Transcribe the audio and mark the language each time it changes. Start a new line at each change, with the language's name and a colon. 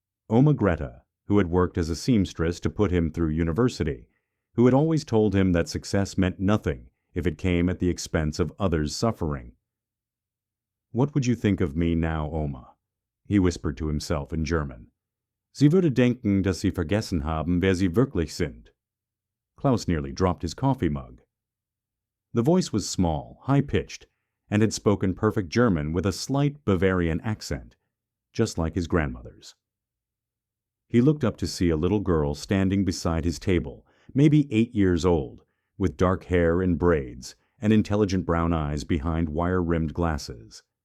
English: Oma Greta, who had worked as a seamstress to put him through university, who had always told him that success meant nothing if it came at the expense of others' suffering. "What would you think of me now, Oma?" he whispered to himself in German.
German: "Sie würde denken, dass Sie vergessen haben, wer Sie wirklich sind."
English: Klaus nearly dropped his coffee mug. The voice was small, high-pitched, and had spoken perfect German with a slight Bavarian accent, just like his grandmother's. He looked up to see a little girl standing beside his table, maybe 8 years old, with dark hair in braids and intelligent brown eyes behind wire-rimmed glasses.